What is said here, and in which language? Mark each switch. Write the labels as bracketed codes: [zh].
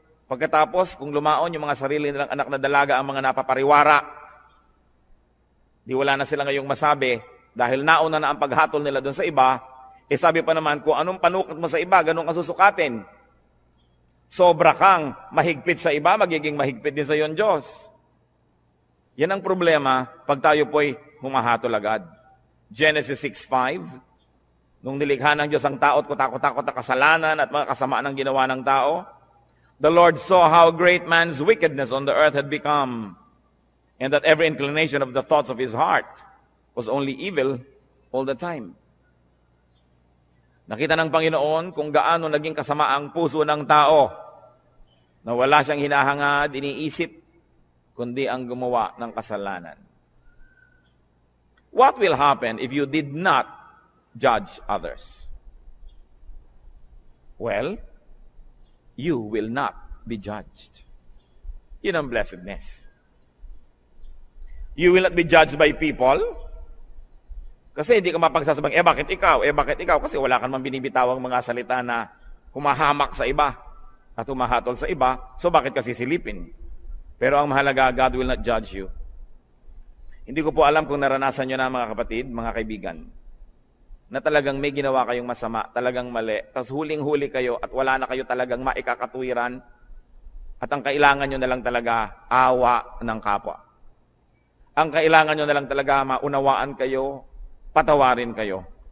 [tl] Pagkatapos, kung lumaon yung mga sarili nilang anak na dalaga ang mga napapariwara, di wala na sila ngayong masabi, dahil nauna na ang paghatol nila doon sa iba, sabi pa naman, kung anong panukat mo sa iba, ganun ka susukatin. Sobra kang mahigpit sa iba, magiging mahigpit din sa iyon Diyos. Yan ang problema pag tayo po'y humahatol agad. [en] Genesis 6:5, [tl] nung nilikha ng Diyos ang tao at kutakot-takot na kasalanan at mga kasamaan ng ginawa ng tao, [en] the Lord saw how great man's wickedness on the earth had become, and that every inclination of the thoughts of his heart was only evil all the time. [tl] Nakita ng Panginoon kung gaano naging kasama ang puso ng tao na wala siyang hinahangad, iniisip, kundi ang gumawa ng kasalanan. [en] What will happen if you did not judge others? Well, you will not be judged. [tl] Yun ang blessedness. [en] You will not be judged by people. [tl] Kasi hindi ka mapagsasabang, bakit ikaw? Bakit ikaw? Kasi wala kang binibitawang mga salita na humahamak sa iba at humahatol sa iba. So bakit kasi silipin? Pero ang mahalaga, [en] God will not judge you. [tl] Hindi ko po alam kung naranasan nyo na mga kapatid, mga kaibigan, na talagang may ginawa kayong masama, talagang mali, tapos huling-huli kayo at wala na kayo talagang maikakatuwiran at ang kailangan nyo na lang talaga awa ng kapwa. Ang kailangan nyo na lang talaga maunawaan kayo, patawarin kayo.